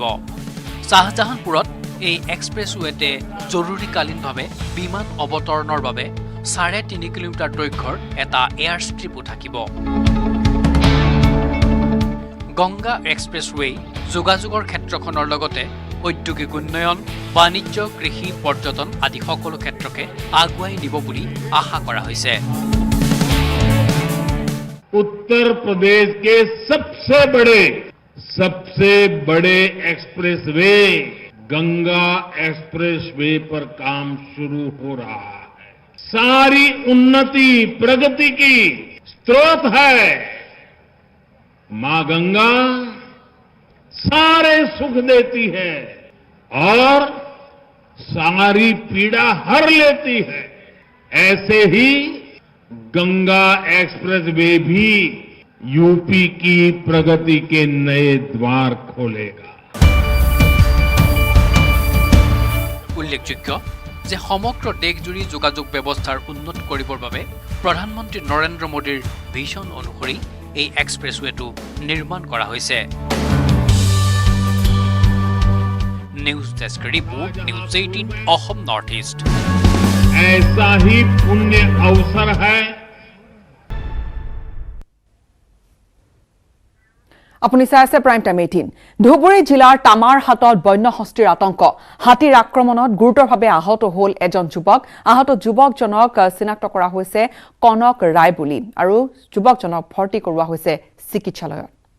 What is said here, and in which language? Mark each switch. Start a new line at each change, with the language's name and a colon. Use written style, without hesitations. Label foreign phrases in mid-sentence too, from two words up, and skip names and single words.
Assamese: শ্বাহজাহানপুৰত এই এক্সপ্ৰেছৱেতে জৰুৰীকালীনভাৱে বিমান অৱতৰণৰ বাবে ৩.৫ কিলোমিটাৰ দৈৰ্ঘ্যৰ এটা
English: air strip
Assamese: থাকিব। গংগা এক্সপ্ৰেছৱে যোগাযোগৰ ক্ষেত্ৰখনৰ লগতে ঔদ্যোগিক উন্নয়ন, বাণিজ্য, কৃষি, পৰ্যটন আদি সকলো ক্ষেত্ৰকে আগুৱাই নিব বুলি আশা কৰা হৈছে।
Hindi: उत्तर प्रदेश के सबसे बड़े एक्सप्रेसवे गंगा एक्सप्रेसवे पर काम शुरू हो रहा है। सारी उन्नति प्रगति की स्रोत है। मां गंगा सारे सुख देती है और सारी पीड़ा हर लेती है। ऐसे ही गंगा एक्सप्रेसवे भी यूपी की प्रगति के नए द्वार खोलेगा।
Assamese: উল্লেখযোগ্য যে সমগ্ৰ দেশজুৰি যোগাযোগ ব্যৱস্থাৰ উন্নত কৰিবৰ বাবে প্ৰধানমন্ত্ৰী নৰেন্দ্ৰ মোদীৰ ভিজন অনুসৰি এই এক্সপ্ৰেছৱেটো নিৰ্মাণ কৰা হৈছে।
English: news desk report,
Assamese: নিউজ 18 অসম নৰ্থ ইষ্ট।
Hindi: ऐसा ही पुण्य अवसर है।
Assamese: আপুনি চাই আছে প্ৰাইম টাইম 18। ধুবুৰী জিলাৰ তামাৰহাটত বন্য হস্তীৰ আতংক। হাতীৰ আক্ৰমণত গুৰুতৰভাৱে আহত হ'ল এজন যুৱক। আহত যুৱকজনক চিনাক্ত কৰা হৈছে কনক ৰায় বুলি আৰু যুৱকজনক ভৰ্তি কৰোৱা হৈছে চিকিৎসালয়ত।